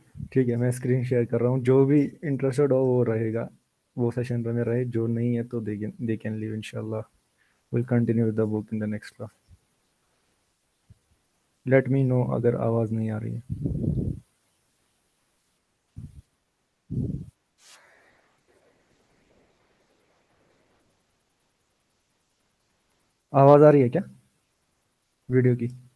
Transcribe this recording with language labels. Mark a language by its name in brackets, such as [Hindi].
[Urdu] ٹھیک ہے، میں اسکرین شیئر کر رہا ہوں. جو بھی انٹرسٹڈ ہو وہ رہے گا، وہ سیشن میں رہے. جو نہیں ہے تو [English] they can leave [Urdu] inshallah. [English] We'll continue with the book in the next class. Let me know [Urdu] اگر آواز نہیں آ رہی ہے. آواز آ رہی ہے کیا ویڈیو کی؟